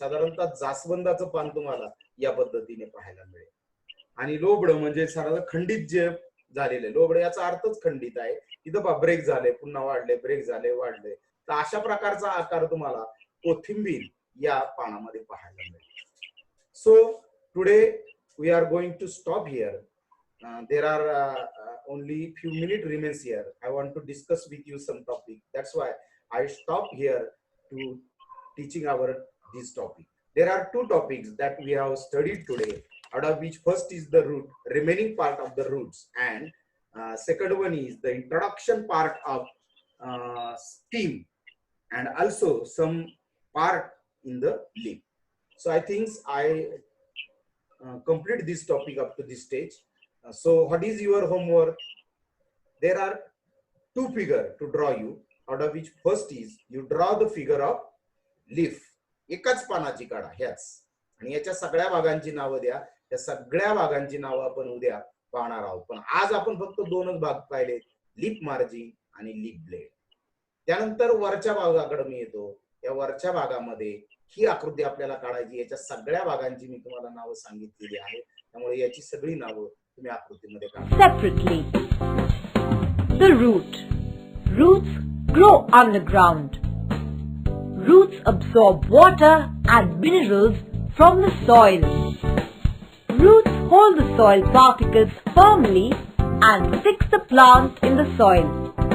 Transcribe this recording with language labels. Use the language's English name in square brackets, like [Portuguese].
[Marathi] साधारणतः जास्वंदाचं पान तुम्हाला या पद्धतीने पाहायला मिळेल. आणि लोबड म्हणजे साधारण खंडित जे झालेले, लोबड याचा अर्थच खंडित आहे. इथं ब्रेक झाले, पुन्हा वाढले, ब्रेक झाले, वाढले. तर अशा प्रकारचा आकार तुम्हाला कोथिंबीर या पानामध्ये पाहायला मिळेल. [English] So today we are going to stop here. There are only few minutes remains here. I want to discuss with you some topic. That's why I stop here to teaching our this topic. There are 2 topics that we have studied today, out of which first is the root, remaining part of the roots, and second one is the introduction part of stem, and also some part in the leaf. So I think I complete this topic up to this stage. So what is your homework? There are 2 figures to draw you, out of which first is you draw the figure of leaf. [Marathi] एकाच पानाची काढा ह्याच, आणि याच्या सगळ्या भागांची नावं द्या. या सगळ्या भागांची नावं आपण उद्या पाहणार आहोत, पण आज आपण फक्त 2च भाग पाहिले, लीफ मार्जिन आणि लीफ ब्लेड. त्यानंतर वरच्या भागाकडे मी येतो. या वरच्या भागामध्ये ही आकृती आपल्याला काढायची. याच्या सगळ्या भागांची मी तुम्हाला नावं सांगितलेली आहेत, त्यामुळे याची सगळी नावं तुम्ही आकृतीमध्ये काढा. [English] Separately, the root. Roots grow underground. Roots absorb water and minerals from the soil. Roots hold the soil particles firmly and fix the plant in the soil.